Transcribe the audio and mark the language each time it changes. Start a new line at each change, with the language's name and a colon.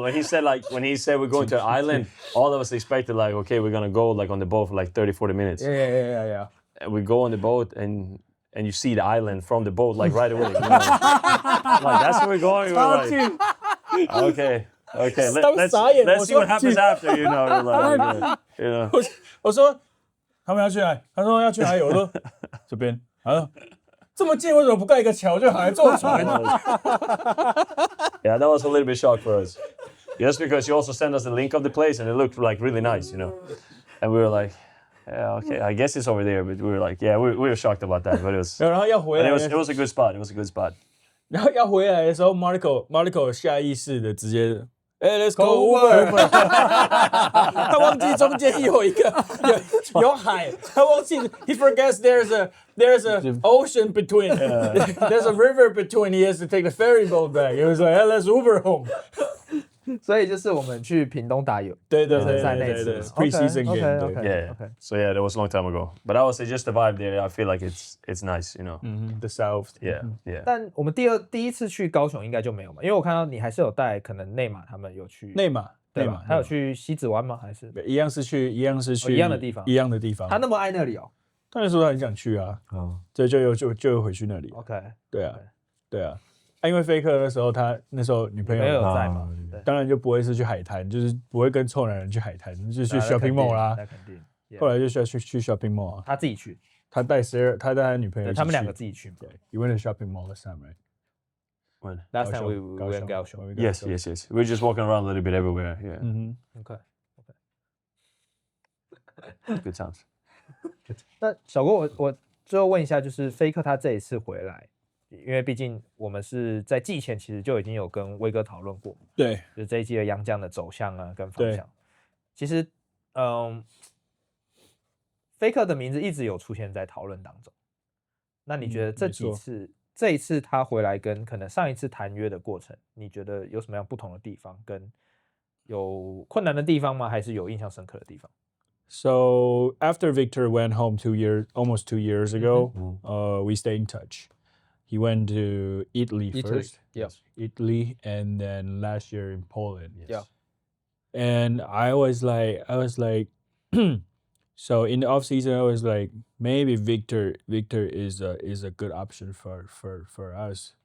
English: When he said we're going to an island, all of us expected like, okay, we're gonna go like on the boat for like 30-40 minutes. Yeah. And we go on the boat and you see the island from the boat like right away. Like that's where we're going. We're like, okay. Let's see what happens after. Like,
Chinese: 我说他们要去哪里？他说要去哪里？我说这边。他说这么近，为什么不盖一个桥就好？还坐船
English: ？Yeah, that was a little bit shock for us. Just because you also sent us the link of the place and it looked like really nice, and we were like, yeah, okay, I guess it's over there. But we were like, yeah, we were shocked about that, but it was.
Chinese: 然后要回来，
English: it was a good spot. It was a good spot.
Chinese: 然后要回来的时候 ，Marco 下意识的直接。
English: Let's go Uber。
Chinese: 他忘记中间有海，他忘记
English: he forgets there's a ocean between, there's a river between. He has to take the ferry boat back. He was like, hey, let's Uber home.
Chinese: 所以就是我们去屏东打游，对在那次
English: preseason game. Yeah. So yeah, that was a long time ago. But I would say just the vibe there. I feel like it's nice, The South. Yeah.
Chinese: 但我们第一次去高雄应该就没有嘛，因为我看到你还是有带，可能内马他们有去内马，对吧？还有去西子湾吗？还是一样是去一样的地方，一样的地方。他那么爱那里哦，他那时候他很想去啊，所以就回去那里。 OK，对啊。因为飞克他那时候女朋友有在嘛，当然就不会是去海滩，就是不会跟臭男人去海滩，就去 shopping mall 啦。那肯定。后来就去 shopping mall 啊。他自己去，他带他女朋友，他们两个自己去。
English: 对，You went to shopping mall last time, right? When? Last time we went to Kaohsiung. Yes. We're just walking around a little bit everywhere. Yeah. Okay. Good times.
Chinese: 那小郭，我最后问一下，就是飞克他这一次回来。因为毕竟我们是在季前其实就已经有跟威哥讨论过，对，就是这一季的洋将的走向啊跟方向。其实，飞克的名字一直有出现在讨论当中。那你觉得这一次他回来跟可能上一次谈约的过程，你觉得有什么样不同的地方？跟有困难的地方吗？还是有印象深刻的地方？
English: So after Victor went home almost 2 years ago, we stayed in touch. He went to Italy first. Yeah. Italy, and then last year in Poland. Yeah. And I was like, so in the off season, I was like, maybe Victor is a good option for us.